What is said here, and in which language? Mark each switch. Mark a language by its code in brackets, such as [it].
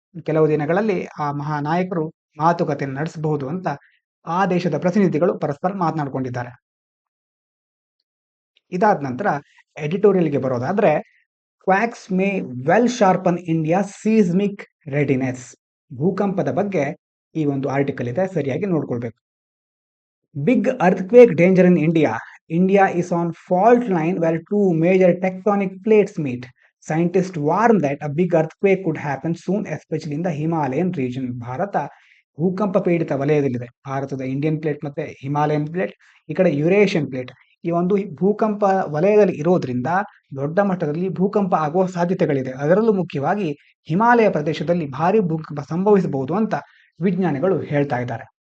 [kn] ಕೆಲವು ದಿನಗಳಲ್ಲಿ ಆ ಮಹಾನಾಯಕರು ಮಾತುಕತೆಯನ್ನು ನಡೆಸಬಹುದು ಅಂತ ಆ ದೇಶದ ಪ್ರತಿನಿಧಿಗಳು ಪರಸ್ಪರ ಮಾತನಾಡಿಕೊಂಡಿದ್ದಾರೆ. ಇದಾದ ನಂತರ ಎಡಿಟೋರಿಯಲ್ಗೆ ಬರೋದಾದ್ರೆ, [en] Quakes may well sharpen India seismic readiness. [kn] ಭೂಕಂಪದ ಬಗ್ಗೆ ಈ ಒಂದು ಆರ್ಟಿಕಲ್ ಇದೆ, ಸರಿಯಾಗಿ ನೋಡ್ಕೊಳ್ಬೇಕು. [en] Big earthquake danger in India. India is on fault line where two major tectonic plates meet. Scientists warn that a big earthquake could happen soon, especially in the Himalayan region. [kn] Bharat ಭೂಕಂಪ ಪೀಡಿತ ವಲಯದಲ್ಲಿದೆ. ಭಾರತದ Indian plate ಮತ್ತೆ Himalayan plate, ಈ ಕಡೆ Eurasian plate, ಈ ಒಂದು ಭೂಕಂಪ ವಲಯದಲ್ಲಿ ಇರೋದ್ರಿಂದ ದೊಡ್ಡ ಮಟ್ಟದಲ್ಲಿ ಭೂಕಂಪ ಆಗುವ ಸಾಧ್ಯತೆಗಳಿದೆ. ಅದರಲ್ಲೂ ಮುಖ್ಯವಾಗಿ ಹಿಮಾಲಯ ಪ್ರದೇಶದಲ್ಲಿ ಭಾರಿ ಭೂಕಂಪ ಸಂಭವಿಸಬಹುದು ಅಂತ ವಿಜ್ಞಾನಿಗಳು ಹೇಳ್ತಾ ಇದ್ದಾರೆ.